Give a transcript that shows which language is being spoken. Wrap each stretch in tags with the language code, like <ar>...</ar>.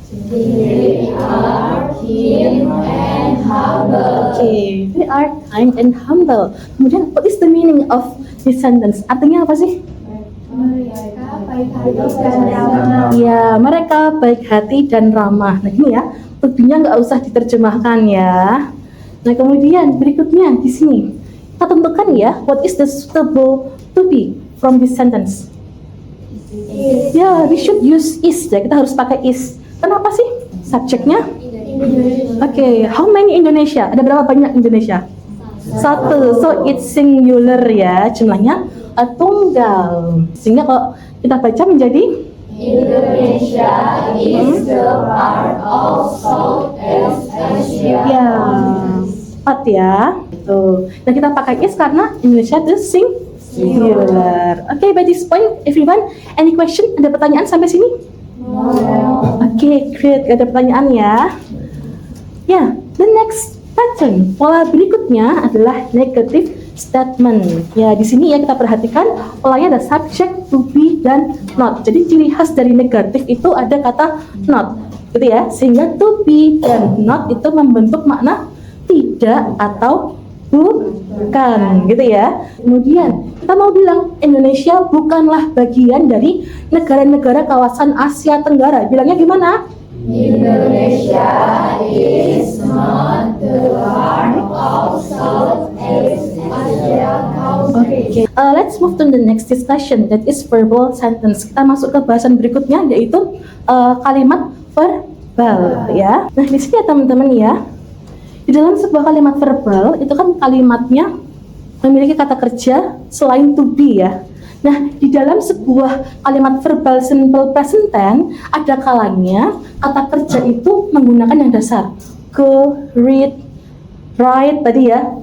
<en>They are kind and humble. Okay, they are kind and humble. Kemudian, what is the meaning of this sentence?</en> <id>Artinya apa sih? Mereka baik hati dan ramah. Ya, mereka baik hati dan ramah. Nah, ini ya, to-be-nya nggak usah diterjemahkan ya. Nah, kemudian berikutnya di sini kita tentukan ya,</id> <en>what is the suitable to be from this sentence?</en> <id>Ya,</id> <en>we should use is</en> <id>ya. Kita harus pakai is. Kenapa sih? Subjeknya? Oke,</id> <en>how many Indonesia?</en> <id>Ada berapa banyak Indonesia? Satu.</id> <en>So it's singular ya,</en> <id>jumlahnya tunggal. Sehingga kalau kita baca menjadi</id> <en>Indonesia is the part of Southeast Asia.</en> <id>ya, 4 ya. Tuh. Dan kita pakai is karena Indonesia itu singular.</id> <en>Oke, by this point everyone, any question?</en> <id>Ada pertanyaan sampai sini?</id> <en>Oke, great.</en> <id>Gak ada pertanyaan ya. Ya,</id> <en>the next pattern,</en> <id>pola berikutnya adalah negative statement. Ya, di sini ya kita perhatikan polanya ada subject, to be, dan not. Jadi ciri khas dari negatif itu ada kata not, gitu ya. Sehingga to be dan not itu membentuk makna tidak atau bukan, gitu ya. Kemudian kita mau bilang Indonesia bukanlah bagian dari negara-negara kawasan Asia Tenggara. Bilangnya gimana?</id> <en>Indonesia is not the part of Southeast Asia country. Okay. Let's move to the next discussion, that is verbal sentence.</en> <id>Kita masuk ke bahasan berikutnya, yaitu kalimat verbal ya. Nah, di sini ya teman-teman ya, di dalam sebuah kalimat verbal itu kan kalimatnya memiliki kata kerja selain to be ya. Nah, di dalam sebuah kalimat verbal simple present tense ada kalanya kata kerja itu menggunakan yang dasar go, read, write tadi ya.</id>